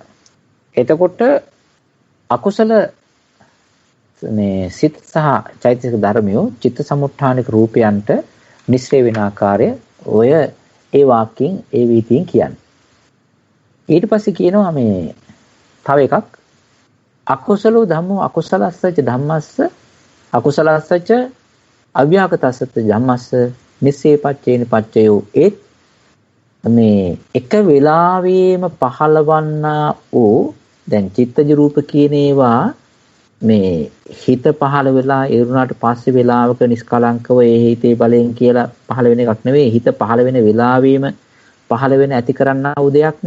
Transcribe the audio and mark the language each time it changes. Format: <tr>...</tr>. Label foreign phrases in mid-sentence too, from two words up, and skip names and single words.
<si>එතකොට අකුසල මේ සිත සහ චෛතසික ධර්මියෝ චිත්ත සමුත්ථානික රූපයන්ට නිස්සරේ වෙන ආකාරය ඔය ඒ වාක්‍යයෙන් ඒ වීතියෙන් කියන්නේ. ඊට පස්සේ කියනවා මේ තව එකක්</si> <pi>අකුසලෝ ධම්මෝ අකුසලස්සච ධම්මස්ස අකුසලස්සච අව්‍යාකතස්සච ධම්මස්ස නිස්සේපච්චේන පච්චයෝ</pi> <si>ඒ මේ එක වෙලාවෙම පහළවන්නා වූ දැන් චිත්තජ රූප කියන ඒවා මේ හිත පහළ වෙලා ඉරුණාට පස්සේ වෙලාවක නිස්කලංකව ඒ හිතේ බලයෙන් කියලා පහළ වෙන එකක් නෙවෙයි. හිත පහළ වෙන වෙලාවෙම පහළ වෙන ඇති කරන්නා වූ දෙයක් නේ.</si>